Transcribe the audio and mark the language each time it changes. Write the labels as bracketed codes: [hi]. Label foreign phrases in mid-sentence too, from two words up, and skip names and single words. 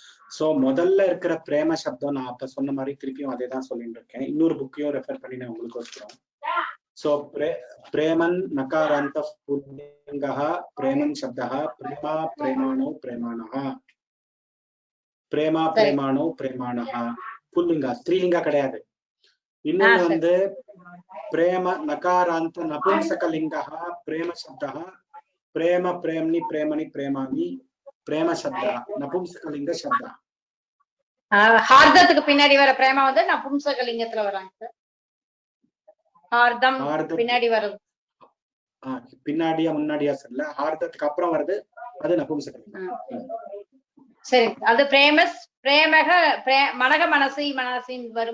[ta] சோ முதல்ல இருக்கிற பிரேம சப்தம் நான் அப்ப சொன்ன மாதிரி திருப்பியும் அதே தான் சொல்லிட்டு இருக்கேன். இன்னொரு புக்கையும் ரெஃபர் பண்ணி நான் உங்களுக்கு வச்சுக்கிறோம். [sa] சோ प्रेमन् नकारांत पुल्लिंगः प्रेमन् शब्दः प्रेमा प्रेमाणो प्रेमाणः प्रेमा प्रेमाणो प्रेमाणः पुल्लिंगा स्त्रीलिंगा கிடையாது. [ta] இன்னொன்று வந்து [sa] प्रेम नकारांत नपुंसकलिंगः प्रेम शब्दः प्रेम प्रेमनि प्रेमणि प्रेमाणि प्रेम शब्दः नपुंसकलिंग शब्दः. [ta] ஹார்தத்துக்கு பின்னாடி வர பிரேமா வந்து நபும்சகலிங்கத்துல வராங்க சார். ஹார்தம் பின்னாடி வருது. பின்னாடியா முன்னாடியா சொல்லல, ஹார்தத்துக்கு அப்புறம் வருது அது நபும்சகலிங்கம். சரி, அது [sa] प्रेमस् प्रेमक मनक मनसि मनसिन् [ta] வரும்.